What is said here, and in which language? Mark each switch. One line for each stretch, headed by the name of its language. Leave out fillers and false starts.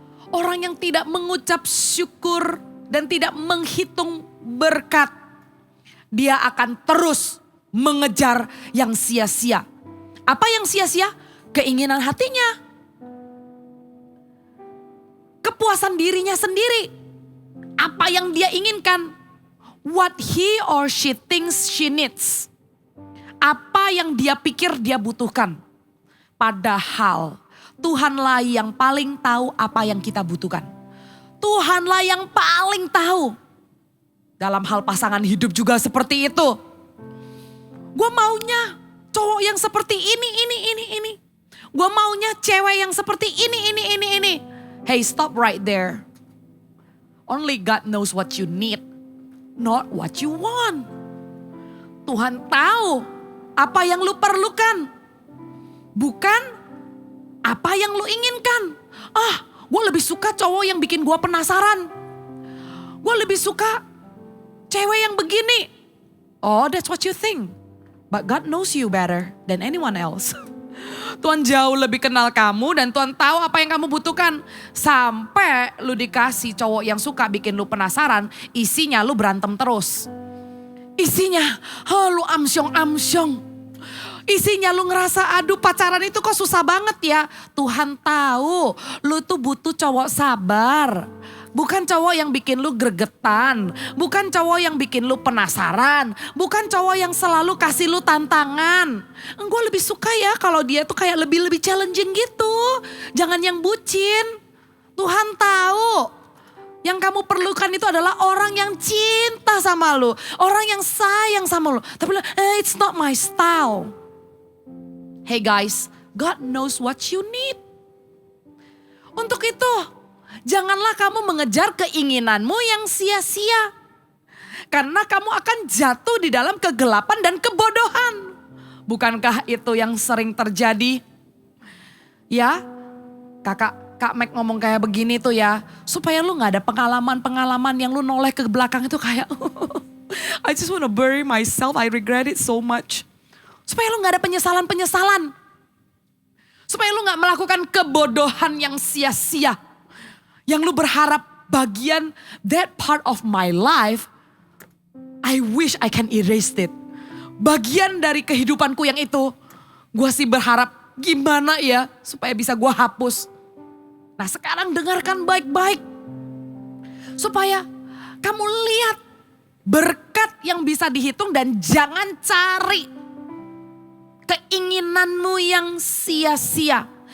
Indonesian: Orang yang tidak mengucap syukur dan tidak menghitung berkat, dia akan terus mengejar yang sia-sia. Apa yang sia-sia? Keinginan hatinya. Kepuasan dirinya sendiri. Apa yang dia inginkan.
English: What he or she thinks she needs.
Indonesian: Apa yang dia pikir dia butuhkan. Padahal Tuhanlah yang paling tahu apa yang kita butuhkan. Tuhanlah yang paling tahu. Dalam hal pasangan hidup juga seperti itu. Gue maunya cowok yang seperti ini. Gue maunya cewek yang seperti ini.
English: Hey, stop right there. Only God knows what you need, not what you want.
Indonesian: Tuhan tahu apa yang lu perlukan. Bukan apa yang lu inginkan. Gue lebih suka cowok yang bikin gue penasaran. Gue lebih suka cewek yang begini.
English: Oh, that's what you think. But God knows you better than anyone else.
Indonesian: Tuhan jauh lebih kenal kamu dan Tuhan tahu apa yang kamu butuhkan. Sampai lu dikasih cowok yang suka bikin lu penasaran, isinya lu berantem terus. Isinya, lu amsyong. Isinya lu ngerasa aduh pacaran itu kok susah banget ya. Tuhan tahu lu tuh butuh cowok sabar. Bukan cowok yang bikin lu gregetan. Bukan cowok yang bikin lu penasaran. Bukan cowok yang selalu kasih lu tantangan. Gue lebih suka ya kalau dia tuh kayak lebih challenging gitu. Jangan yang bucin. Tuhan tahu. Yang kamu perlukan itu adalah orang yang cinta sama lu. Orang yang sayang sama lu. Tapi
English: it's not my style. Hey guys, God knows what you need.
Indonesian: Untuk itu, janganlah kamu mengejar keinginanmu yang sia-sia. Karena kamu akan jatuh di dalam kegelapan dan kebodohan. Bukankah itu yang sering terjadi? Ya, Kak Mac ngomong kayak begini tuh ya. Supaya lu gak ada pengalaman-pengalaman yang lu noleh ke belakang itu kayak
English: I just wanna bury myself, I regret it so much.
Indonesian: Supaya lu gak ada penyesalan-penyesalan. Supaya lu gak melakukan kebodohan yang sia-sia. Yang lu berharap bagian
English: that part of my life, I wish I can erase it.
Indonesian: Bagian dari kehidupanku yang itu, gue sih berharap gimana ya supaya bisa gue hapus. Nah sekarang dengarkan baik-baik. Supaya kamu lihat berkat yang bisa dihitung dan jangan cari keinginanmu yang sia-sia.